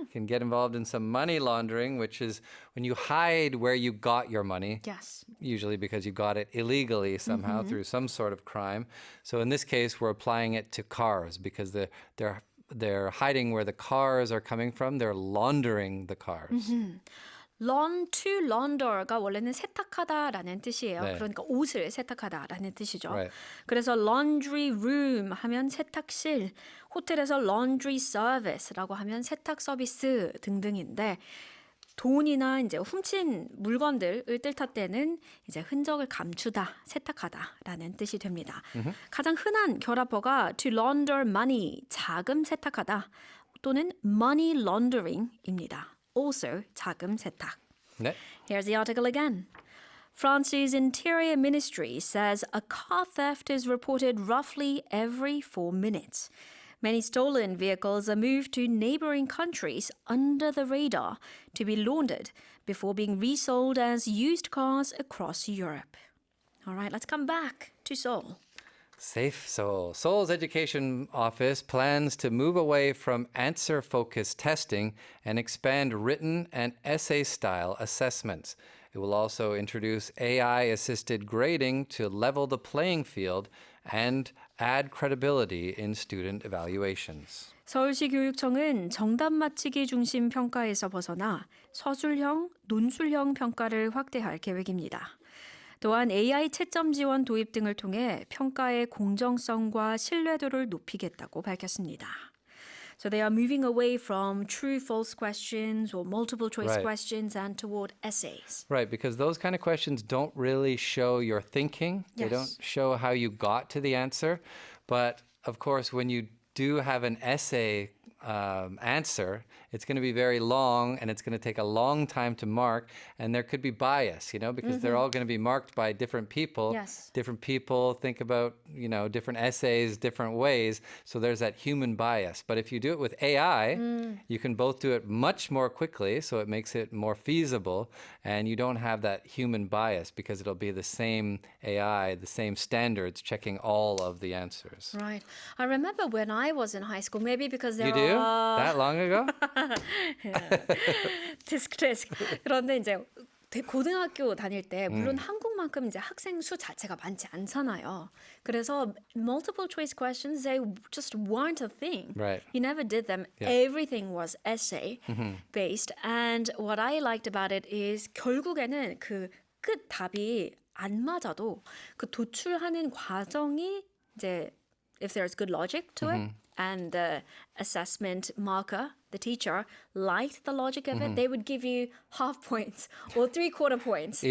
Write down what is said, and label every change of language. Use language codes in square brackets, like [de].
[en] You can get involved in some money laundering, which is when you hide where you got your money. Yes. Usually because you got it illegally somehow through some sort of crime. So in this case, we're applying it to cars because they're hiding where the cars are coming from. They're laundering the cars. Lawn to launder [ko] 가 원래는 세탁하다라는 뜻이에요. 네. 그러니까 옷을 세탁하다라는 뜻이죠. [en] Right. [ko] 그래서 laundry room 하면 세탁실, 호텔에서 laundry service라고 하면 세탁 서비스 등등인데 돈이나 이제 훔친 물건들을 뜻할 때는 이제 흔적을 감추다, 세탁하다라는 뜻이 됩니다. 가장 흔한 결합어가 [en] to launder money, [ko] 자금 세탁하다 또는 [en] money laundering [ko] 입니다. [en] Also [ko] 자금 세탁. 네. [en] Here's the article again. France's Interior Ministry says a car theft is reported roughly every 4 minutes. Many stolen vehicles are moved to neighboring countries under the radar to be laundered before being resold as used cars across Europe. All right, let's come back to Seoul. Safe Seoul. Seoul's education office plans to move away from answer-focused testing and expand written and essay-style assessments. It will also introduce AI-assisted grading to level the playing field and add credibility in student evaluations. [ko] 서울시 교육청은 정답 맞히기 중심 평가에서 벗어나 서술형, 논술형 평가를 확대할 계획입니다. 또한 AI 채점 지원 도입 등을 통해 평가의 공정성과 신뢰도를 높이겠다고 밝혔습니다. [en] So they are moving away from true false questions or multiple choice Right. questions and toward essays. Right, because those kind of questions don't really show your thinking. They Yes. don't show how you got to the answer. But of course, when you do have an essay answer, it's going to be very long and it's going to take a long time to mark. And there could be bias, because they're all going to be marked by different people. Yes. Different people think about, different essays different ways. So there's that human bias. But if you do it with AI, you can both do it much more quickly. So it makes it more feasible. And you don't have that human bias because it'll be the same AI, the same standards checking all of the answers. Right. I remember when I was in high school, maybe because there You do? are That long ago? 디스크. [ko] 그런데 이제 고등학교 다닐 때 물론 한국만큼 이제 학생 수 자체가 많지 않잖아요. 그래서 [en] multiple choice questions they just weren't a thing. Right. You never did them. Yeah. Everything was essay based. And what I liked about it is [ko] 결국에는 그 끝 답이 안 맞아도 그 도출하는 과정이 이제 [en] if there's good logic to it and the assessment marker, the teacher, liked the logic of it, they would give you half points or 3/4 points,